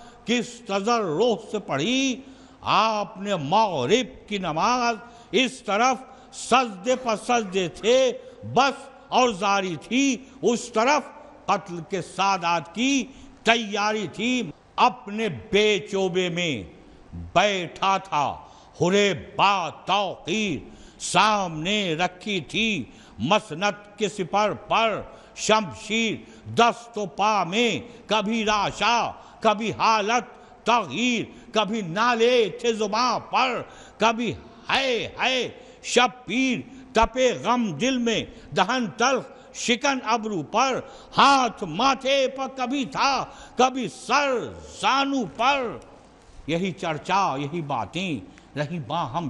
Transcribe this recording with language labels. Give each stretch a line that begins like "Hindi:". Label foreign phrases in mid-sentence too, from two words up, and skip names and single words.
Urdu: کس تضرع سے پڑھی آپ نے مغرب کی نماز، اس طرف سجدے پر سجدے تھے بس اور جاری تھی، اس طرف قتل کے سادات کی تیاری تھی۔ اپنے بے چوبے میں بیٹھا تھا حرے با توقیر، سامنے رکھی تھی مسند کے سپر پر شمشیر، دست و پا میں کبھی راشا کبھی حالت تغییر، کبھی نالے تھے زباں پر کبھی ہے شبیر، تپے غم دل میں دہن تلخ شکن ابرو پر، ہاتھ ماتھے پر کبھی تھا کبھی سر زانو پر، یہی چرچا یہی باتیں رہی باہم